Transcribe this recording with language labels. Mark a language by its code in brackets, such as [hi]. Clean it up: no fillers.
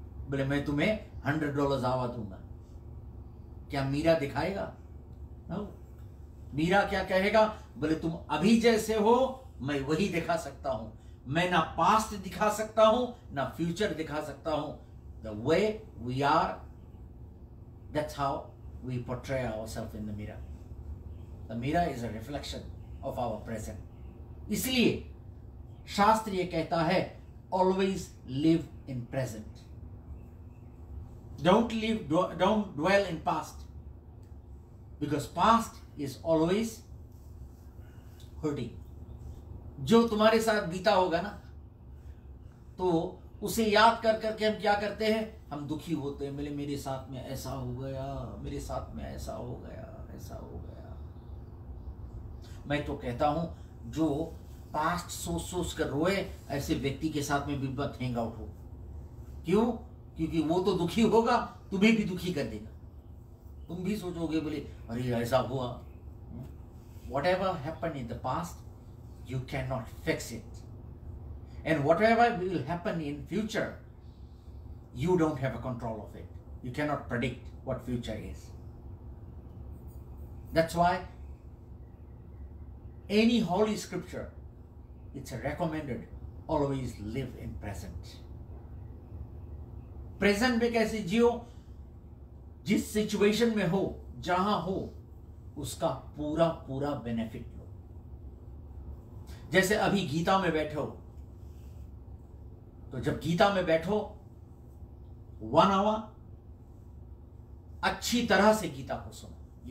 [hi] बोले मैं तुम्हें $100 आवा दूंगा। क्या मीरा दिखाएगा? नो। मीरा क्या कहेगा? बोले तुम अभी जैसे हो मैं वही दिखा सकता हूं। मैं ना पास्ट दिखा सकता हूं ना फ्यूचर दिखा सकता हूं। [en] The way we are, that's how we portray ourselves in the mirror. The mirror is a reflection of our present. [hi] इसलिए शास्त्र ये कहता है [en] always live in present. Don't dwell in past, because past is always hurting. [hi] जो तुम्हारे साथ बीता होगा ना, तो उसे याद कर करके हम क्या करते हैं, हम दुखी होते हैं। मेरे साथ में ऐसा हो गया, मेरे साथ में ऐसा हो गया, ऐसा हो गया। मैं तो कहता हूं जो पास्ट सोच कर रोए, ऐसे व्यक्ति के साथ में भी मत हैंग आउट हो। क्यों? क्योंकि वो तो दुखी होगा, तुम्हें भी दुखी कर देगा। तुम भी सोचोगे बोले अरे ऐसा हुआ। [en] Whatever happened in the past, you cannot fix it. And whatever will happen in future, you don't have a control of it. You cannot predict what future is. That's why any holy scripture, it's recommended always live in present. [hi] Present में कैसे जियो? जिस situation में हो, जहां हो, उसका पूरा पूरा बेनिफिट लो। जैसे अभी गीता में बैठे हो, तो जब गीता में बैठो 1 आवर अच्छी तरह से गीता को सुनो।